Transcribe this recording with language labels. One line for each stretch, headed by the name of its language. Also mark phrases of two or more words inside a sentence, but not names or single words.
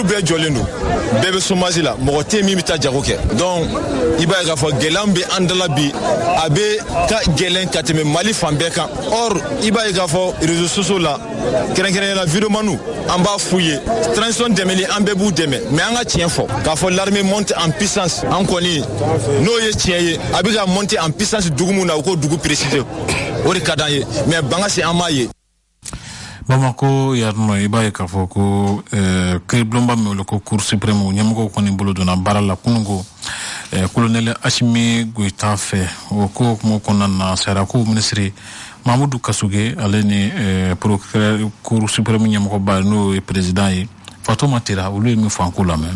Bambara: bɛɛ jɔlen don bɛɛ bɛ chômage la mɔgɔ tɛ yen min bɛ taa jago kɛ donc i b'a ye k'a fɔ gɛlɛya bɛ an dala bi a bɛ ka gɛlɛn ka tɛmɛ Mali fan bɛɛ kan or i b'a ye k'a fɔ
French: réseaux sociaux
Bambara: la kɛrɛnkɛrɛnnenya vidéomaniw an b'a f'u ye transition dɛmɛli an bɛɛ b'u dɛmɛ mais an ka tiɲɛ fɔ k'a fɔ
French: l'armée monte en puissance
Bambara: an kɔni n'o ye tiɲɛ ye a bɛ ka
French: monter en puissance
Bambara: dugu mun na u ko dugu préciser o de ka d'an ye mais bangasi an m'a ye. Bamako yarno i b'a ye k'a fɔ ko kiiribulonba min wele ko
French: cour suprême
Bambara: ɲɛmɔgɔw kɔni bolo donna baara la kununko colonel Asimi Goita fɛ o ko kuma kɔnɔna na sariyako minisiri Mamadou Kasuge ale ni
French: procureur cour suprême
Bambara: ɲɛmɔgɔba n'o ye président ye Fatoma Tera olu ye min fɔ an ko lamɛn.